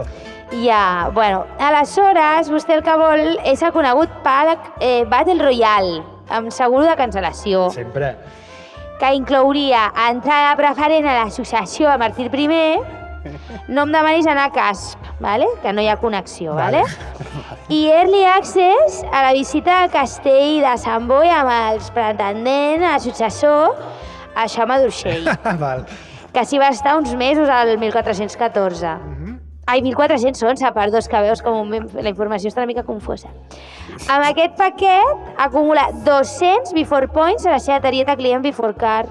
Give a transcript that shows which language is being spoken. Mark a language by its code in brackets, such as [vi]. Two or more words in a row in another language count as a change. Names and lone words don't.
[ca] Ja, bueno, aleshores vostè el que vol és el conegut Battle Royale, amb seguro de cancel·lació, Sempre. que inclouria entrada preferent a l'associació de Martí I, no em demanis anar a casp, ¿vale? Que no hi ha connexió, ¿vale? I [en] early access [ca] a la visita al castell de Sant Boi amb els pretendent, el successor, el Jaume d'Urgell, Val. que s'hi va estar uns mesos al 1414. Ai, 1411, perdó, és que veus com la informació està una mica confusa. Amb aquest paquet acumula 200 Before Points a la seva targeta client Before Card.